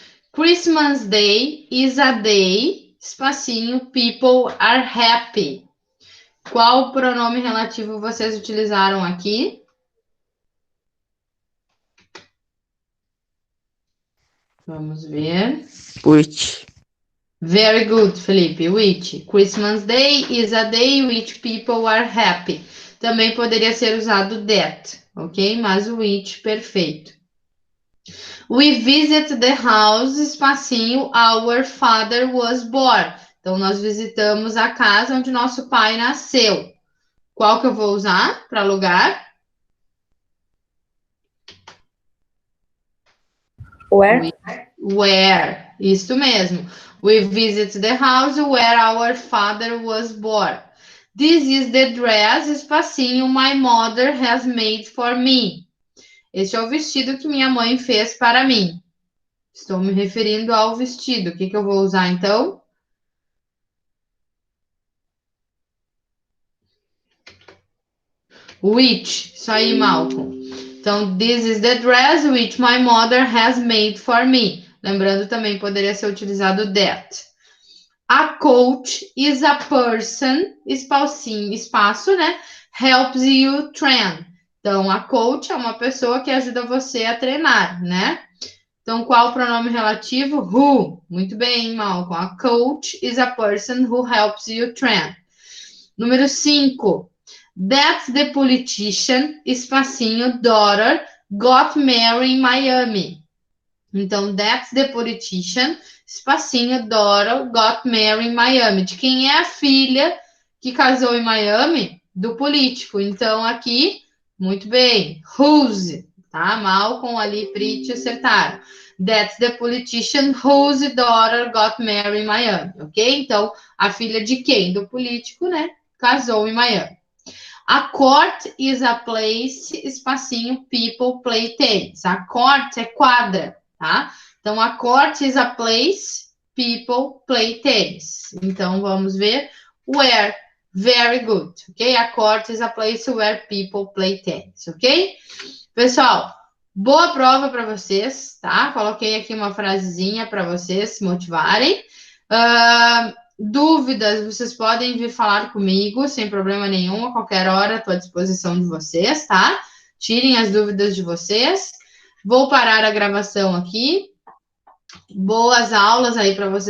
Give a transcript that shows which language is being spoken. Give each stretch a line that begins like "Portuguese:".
English: Christmas Day is a day,
Portuguese: espacinho,
English: people are happy.
Portuguese: Qual pronome relativo vocês utilizaram aqui? Vamos ver.
English: Which. Very good, Felipe. Which? Christmas Day is a day which people are happy.
Portuguese: Também poderia ser usado that, ok? Mas o which, perfeito.
English: We visit the house,
Portuguese: espacinho,
English: our father was born.
Portuguese: Então, nós visitamos a casa onde nosso pai nasceu. Qual que eu vou usar para lugar?
English: Where?
Portuguese: Where. Isso mesmo.
English: We visit the house where our father was born. This is the dress,
Portuguese: espacinho,
English: my mother has made for me.
Portuguese: Este é o vestido que minha mãe fez para mim. Estou me referindo ao vestido. O que eu vou usar, então? Which. Isso aí, Malcolm. Então,
English: this is the dress which my mother has made for me.
Portuguese: Lembrando, também poderia ser utilizado that.
English: A coach is a person,
Portuguese: espacinho, espaço, né?
English: Helps you train.
Portuguese: Então, a coach é uma pessoa que ajuda você a treinar, né? Então, qual o pronome relativo? Who. Muito bem, Malcolm.
English: A coach is a person who helps you train.
Portuguese: Número 5.
English: That's the politician, espacinho, daughter, got married in Miami.
Portuguese: Então,
English: that's the politician, espacinho, daughter, got married in Miami.
Portuguese: De quem é a filha que casou em Miami? Do político. Então, aqui, muito bem. Whose, tá? Malcolm ali, Prit, acertaram.
English: That's the politician whose daughter got married in Miami, ok?
Portuguese: Então, a filha de quem? Do político, né? Casou em Miami.
English: A court is a place,
Portuguese: espacinho,
English: people play tennis.
Portuguese: A court é quadra, tá? Então,
English: a court is a place, people play tennis.
Portuguese: Então, vamos ver where.
English: Very good, ok? A court is a place where people play tennis, ok?
Portuguese: Pessoal, boa prova para vocês, tá? Coloquei aqui uma frasezinha para vocês se motivarem. Dúvidas, vocês podem vir falar comigo, sem problema nenhum, a qualquer hora, estou à disposição de vocês, tá? Tirem as dúvidas de vocês. Vou parar a gravação aqui. Boas aulas aí para vocês